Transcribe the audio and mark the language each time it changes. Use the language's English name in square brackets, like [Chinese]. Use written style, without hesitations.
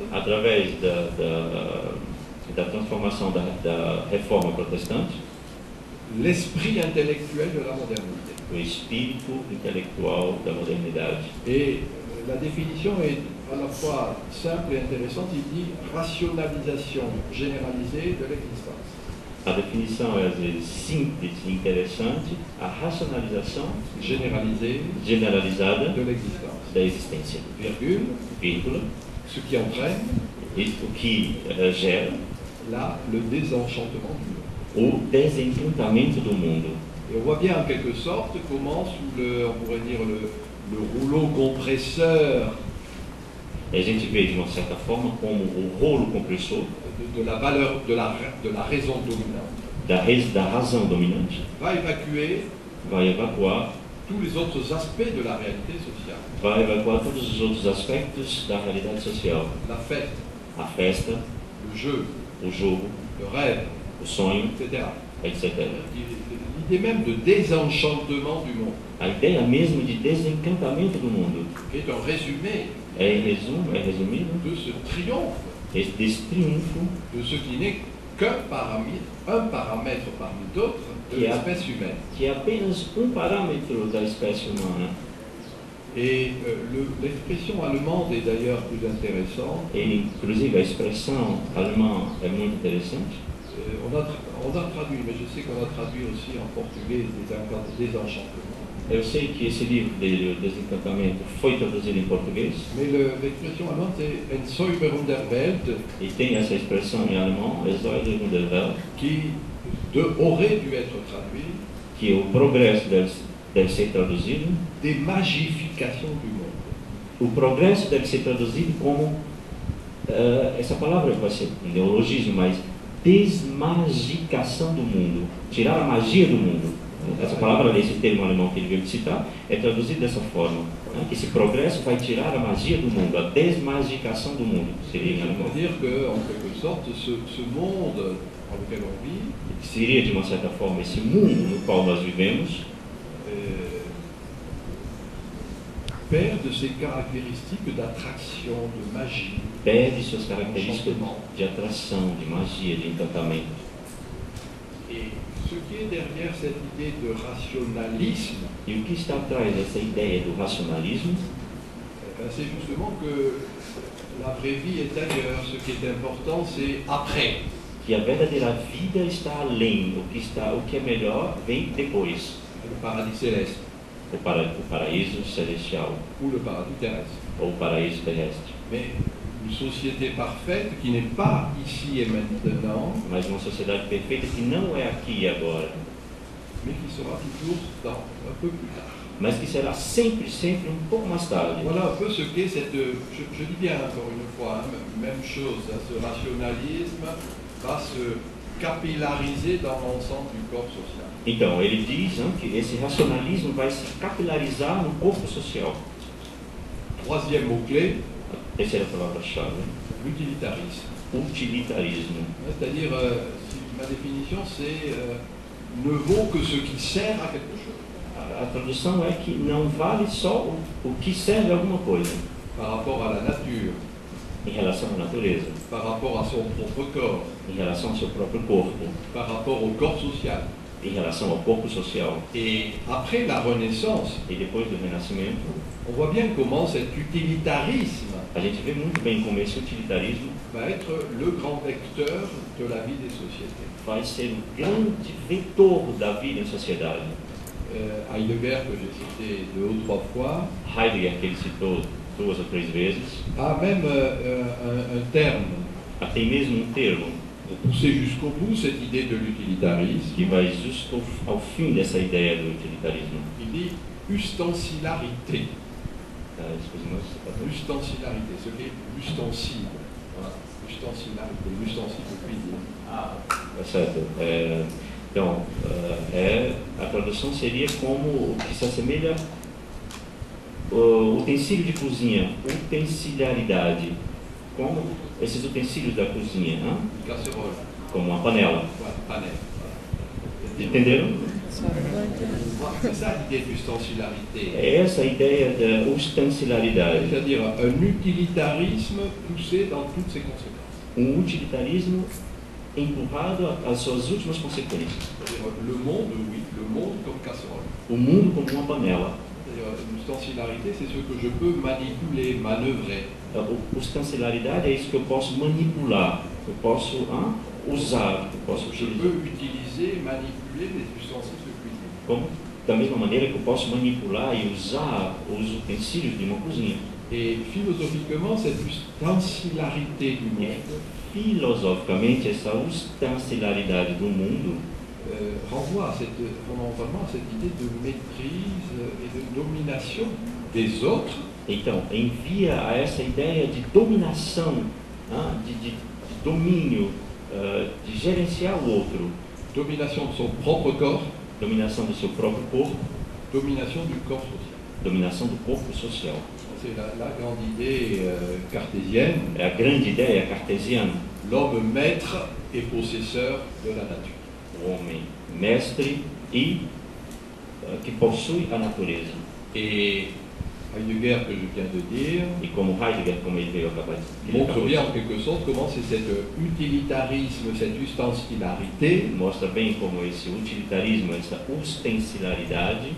[Portuguese] através da transformação da reforma protestante, [French] l'esprit intellectuel de la modernité. [Portuguese] o espírito intelectual da modernidade. [French] Et la définition est à la fois simple et intéressante. Il dit rationalisation généralisée de l'existence. [Portuguese] A definição é às vezes simples e interessante, a racionalização [French] Généralisée [Portuguese] generalizada [French] de l'existence. [Portuguese] da existência, [French] Virgule, [Portuguese] vírgula, [French] ce qui entraîne [Portuguese] o que gera [French] là le désenchantement du monde. [Portuguese] o desencantamento do mundo. [French] Et on voit bien en quelque sorte comment, sous on pourrait dire le rouleau compresseur [Portuguese] A gente vê de uma certa forma como o rolo compressor [French] de la valeur, de la raison dominante, [Portuguese] da razão dominante [French] va évacuer [Portuguese] vai evacuar, [French] tous les autres aspects de la réalité sociale. [Portuguese] vai evacuar todos os outros aspectos da realidade social. [French] La fête, [Portuguese] A festa, [French] le jeu, [Portuguese] o jogo, [French] le rêve, [Portuguese] o sonho, [French] etc. [Portuguese] etc. [French] L'idée même de désenchantement du monde [Portuguese] A ideia mesmo de desencantamento do mundo [French] est un résumé [Portuguese] é, em resumo, é resumido, [French] de ce triomphe, [Portuguese] desse triunfo [French] de ce qui n'est qu'un paramètre, un paramètre parmi d'autres de Qui a- l'espèce humaine. [Portuguese] que é apenas um parâmetro da espécie humana. [French] Et l'expression allemande est d'ailleurs plus intéressante. [Portuguese] E, inclusive, a expressão alemã é muito interessante. [French] On a traduit, mais je sais qu'on a traduit aussi en portugais désenchantement. [Portuguese] Eu sei que esse livro dele, o Desencantamento, foi traduzido em português [French] Mais l'expression allemande c'est [German] Ensäuberung der Welt [Portuguese] e tem essa expressão em alemão, [German] Säuberung der Welt, [French] qui aurait dû être traduit [Portuguese] que o progresso deve ser traduzido. [French] démagification du monde. [Portuguese] O progresso deve ser traduzido como, essa palavra vai ser um neologismo, mas desmagicação do mundo, tirar a magia do mundo. Essa palavra, esse termo alemão que ele veio citar, é traduzido dessa forma, né? Que esse progresso vai tirar a magia do mundo, a desmagicação do mundo, seria em alemão. [French] C'est-à-dire qu'en quelque sorte, ce monde dans lequel on vit [Portuguese] Seria, de uma certa forma, esse mundo no qual nós vivemos, [French] perd ses caractéristiques d'attraction, de magie. [Portuguese] perde suas características de atração, de magia, de encantamento. [French] Et ce qui est derrière cette idée de rationalisme, [Portuguese] E o que está atrás dessa ideia do racionalismo [French] c'est justement que la vraie vie est ailleurs. Ce qui est important, c'est après. [Portuguese] que a verdadeira vida está além, o que é melhor vem depois. [French] Le paradis céleste [Portuguese] O paraíso celestial [French] ou le paradis terrestre. [Portuguese] ou o paraíso terrestre. [French] Mais une société parfaite qui n'est pas ici et maintenant, [Portuguese] Mas uma sociedade perfeita que não é aqui e agora, [French] mais qui sera toujours dans, un peu plus tard. [Portuguese] mas que será sempre, sempre um pouco mais tarde. [French] Voilà un peu ce qu'est cette, je dis bien encore une fois, hein, même chose, hein, ce rationalisme va se capillariser dans l'ensemble du corps social. [Portuguese] Então, ele diz, né, que esse racionalismo vai se capilarizar no corpo social. [French] Troisième mot-clé, [Portuguese] A terceira palavra-chave, [French] l'utilitarisme. [Portuguese] utilitarismo. [French] C'est-à-dire, ma définition, c'est ne vaut que ce qui sert à quelque chose. [Portuguese] A tradução é que não vale só o que serve a alguma coisa [French] Par rapport à la nature, [Portuguese] em relação à natureza, [French] par rapport à son propre corps, [Portuguese] em relação ao seu próprio corpo, [French] par rapport au corps social. [Portuguese] em relação ao corpo social. [French] Et après la Renaissance, [Portuguese] E depois do Renascimento, [French] on voit bien comment cet utilitarisme [Portuguese] a gente vê muito bem como esse utilitarismo [French] va être le grand vecteur de la vie des sociétés. [Portuguese] vai ser o grande vetor da vida em sociedade. [French] Heidelberg, que j'ai cité 2 ou 3 fois, [Portuguese] Heidegger, que ele citou 2 ou 3 vezes, [French] a même un terme [Portuguese] tem mesmo um termo [French] pour pousser jusqu'au bout cette idée de l'utilitarisme. [Portuguese] que vai justo ao fim dessa ideia do utilitarismo. [French] Il dit ustensilarité. Excuse-moi, je sais pas trop. Ustensilarité, ce qui est l'ustensile. Voilà. Ustensilarité, l'ustensile de cuisine. [Portuguese] Tá certo. Então, a tradução seria como o que se assemelha o utensílio de cozinha, utensiliaridade, como esses utensílios da cozinha, né? [French] Une casserole. [Portuguese] Como uma panela. [French] Voilà, panel. Voilà. [Portuguese] Entenderam? [French] C'est ça l'idée d'ustensilarité. [Portuguese] É essa a ideia da ustensilaridade, [French] C'est-à-dire un utilitarisme poussé dans toutes ses conséquences. [Portuguese] utilitarismo empurrado às suas últimas consequências. [French] C'est-à-dire le monde, oui, le monde comme casserole. [Portuguese] O mundo como uma panela. [French] C'est-à-dire l'ustensilarité, c'est ce que je peux manipuler, manœuvrer. [Portuguese] Ustensilaridade é isso que eu posso manipular, eu posso usar, eu posso [French] Je [Portuguese] utilizar. [French] peux utiliser, manipuler les ustensiles de cuisine. [Portuguese] Como, da mesma maneira que eu posso manipular e usar os utensílios de uma cozinha. [French] Et philosophiquement, cette ustensilarité du monde [Portuguese] Filosoficamente, essa ustensilaridade do mundo [French] renvoie fondamentalement à cette idée de maîtrise et de domination des autres. [Portuguese] Então, envia a essa ideia de dominação, de domínio, de gerenciar o outro. [French] Domination de son propre corps, [Portuguese] Dominação do seu próprio corpo, [French] domination du corps social. [Portuguese] dominação do corpo social. [French] C'est la grande idée cartésienne, [Portuguese] É a grande ideia cartesiana. [French] l'homme maître et possesseur de la nature. [Portuguese] O homem mestre e que possui a natureza. [French] Et Heidegger, que je viens de dire, [Portuguese] E como Heidegger, como ele veio acabar de [French] montre bien en quelque sorte comment c'est cet utilitarisme, cette ustensilarité [Portuguese] mostra bem como esse utilitarismo, essa ostensilaridade